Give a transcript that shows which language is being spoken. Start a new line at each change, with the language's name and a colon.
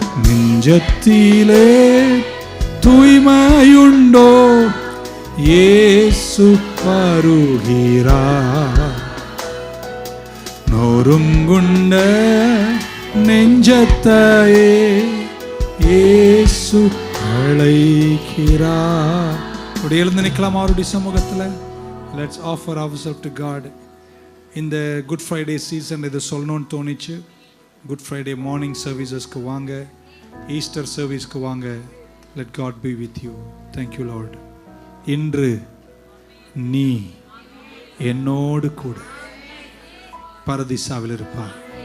Tamil: நெஞ்சத்திலே தூய்மையுண்டோ, இயேசு வருகிறார். நொறுங்குண்ட நெஞ்சத்தையே இயேசு அழைக்கிறார். அப்படி எழுந்து நிற்கலாம் அவருடைய சமூகத்தில்.
English: Let's offer ourselves to God. இந்த good Friday season
Tamil: இது சொல்லணும்னு தோணிச்சு.
English: Good Friday morning சர்வீசஸ்க்கு வாங்க, Easter சர்வீஸ்க்கு வாங்க. Let God be with you. Thank you Lord.
Tamil: இன்று நீ என்னோடு கூட பரதீசாவில் இருப்பார்.